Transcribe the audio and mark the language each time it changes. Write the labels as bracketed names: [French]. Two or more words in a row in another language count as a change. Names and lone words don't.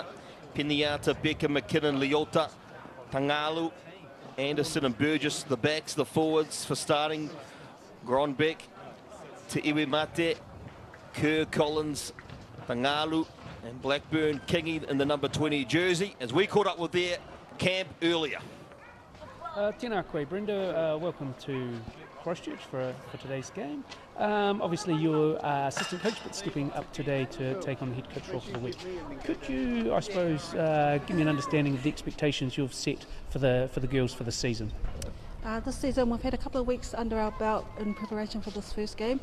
[English] Piniata, Becker, McKinnon, Leota, Tangalu, Anderson and Burgess, the backs. The forwards for starting, Gronbeck, Te Iwemate, Kerr, Collins, Tangalu and Blackburn, Kingy in the number 20 jersey, as we caught up with their camp earlier. [Māori] Tēnā koe, Brenda. [English] Welcome to Christchurch for today's game. Obviously you're assistant coach, but stepping up today to take on the head coach role for the week. Could you, I suppose, give me an understanding of the expectations you've set for the girls for the season? This season we've had a couple of weeks under our belt in preparation for this first game.